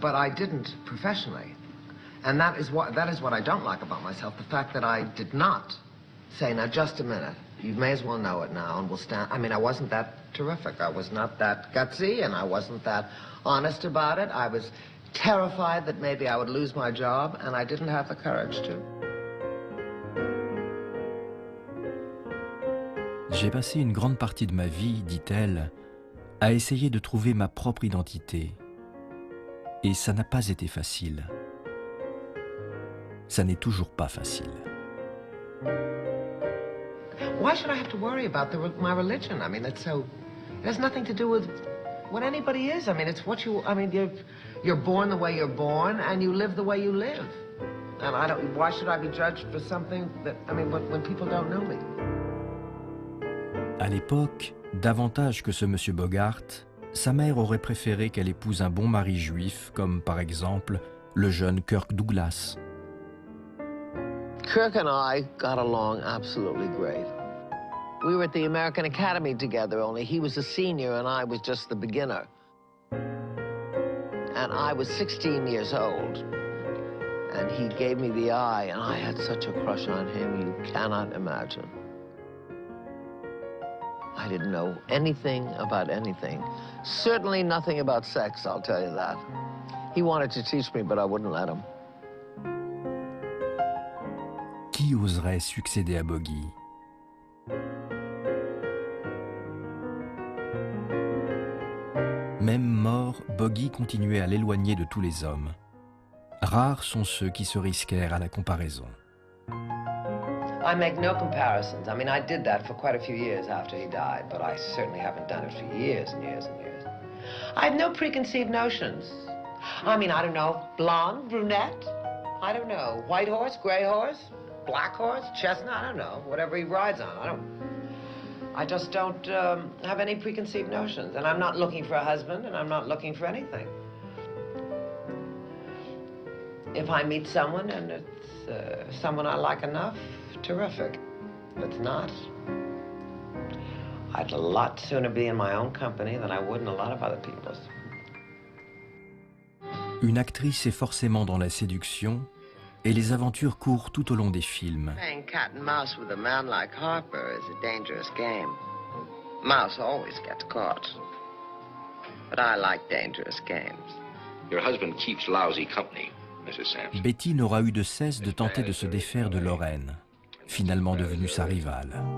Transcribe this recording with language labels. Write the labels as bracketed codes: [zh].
[en] But I didn't professionally. And that is what I don't like about myself, the fact that I did not say, now, just a minute, you may as well know it now, and we'll stand. I mean, I wasn't that terrific. I was not that gutsy, and I wasn't that honest about it. I was terrified that maybe I would lose my job, and I didn't have the courage to. [fr] J'ai passé une grande partie de ma vie, dit-elle, à essayer de trouver ma propre identité. Et ça n'a pas été facile. Ça n'est toujours pas facile. [en] Why should I have to worry about my religion? I mean, it has nothing to do with what anybody is. I mean, it's what you're born the way you're born, and you live the way you live. And why should I be judged for something when people don't know me? [fr] À l'époque, davantage que ce monsieur Bogart, sa mère aurait préféré qu'elle épouse un bon mari juif, comme par exemple le jeune Kirk Douglas. [en] Kirk and I got along absolutely great. We were at the American Academy together, only he was a senior and I was just the beginner. And I was 16 years old. And he gave me the eye, and I had such a crush on him, you cannot imagine. I didn't know anything about anything. Certainly nothing about sex, I'll tell you that. He wanted to teach me, but I wouldn't let him. [fr] Qui oserait succéder à Boggy? Même mort, Boggy continuait à l'éloigner de tous les hommes. Rares sont ceux qui se risquèrent à la comparaison. [en] I make no comparisons. I mean, I did that for quite a few years after he died, but I certainly haven't done it for years and years and years. I have no preconceived notions. I mean, I don't know, blonde, brunette, I don't know, white horse, gray horse, black horse, chestnut, I don't know, whatever he rides on, I just don't have any preconceived notions, and I'm not looking for a husband, and I'm not looking for anything. If I meet someone and it's someone I like enough, terrific. If it's not, I'd a lot sooner be in my own company than I would in a lot of other people's. [fr] Une actrice est forcément dans la séduction, et les aventures courent tout au long des films. [en] Playing cat and mouse with a man like Harper is a dangerous game. Mouse always gets caught. But I like dangerous games. Your husband keeps lousy company, Mrs. Sampson. [fr] Betty n'aura eu de cesse de tenter de se défaire de Lorraine, finalement devenue sa rivale.